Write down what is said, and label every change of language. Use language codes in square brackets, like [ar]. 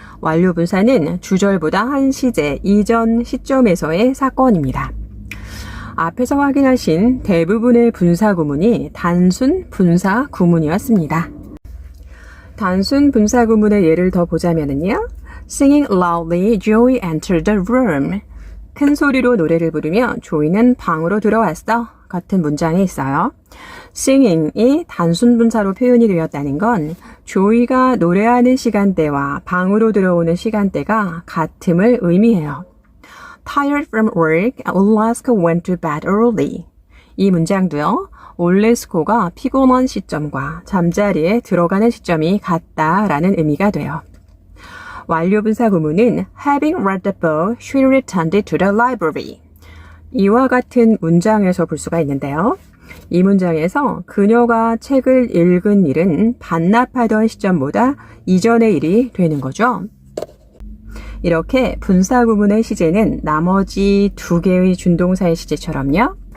[ko] 완료 분사는 주절보다 한 시제 이전 시점에서의 사건입니다. 앞에서 확인하신 대부분의 분사 구문이 단순 분사 구문이었습니다. 단순 분사 구문의 예를 더 보자면요. [en] Singing loudly, Joey entered the room. [ko] 큰 소리로 노래를 부르며 조이는 방으로 들어왔어. 같은 문장에 있어요. singing이 단순 분사로 표현이 되었다는 건 조이가 노래하는 시간대와 방으로 들어오는 시간대가 같음을 의미해요. [en] Tired from work, Olaska went to bed early. [ko] 이 문장도요, 올레스코가 피곤한 시점과 잠자리에 들어가는 시점이 같다라는 의미가 돼요. 완료 분사 구문은 [en] Having read the book, she returned to the library. [ko] 이와 같은 문장에서 볼 수가 있는데요. 이 문장에서 그녀가 책을 읽은 일은 반납하던 시점보다 이전의 일이 되는 거죠. 이렇게 분사 구문의 시제는 나머지 두 개의 준동사의 시제처럼요.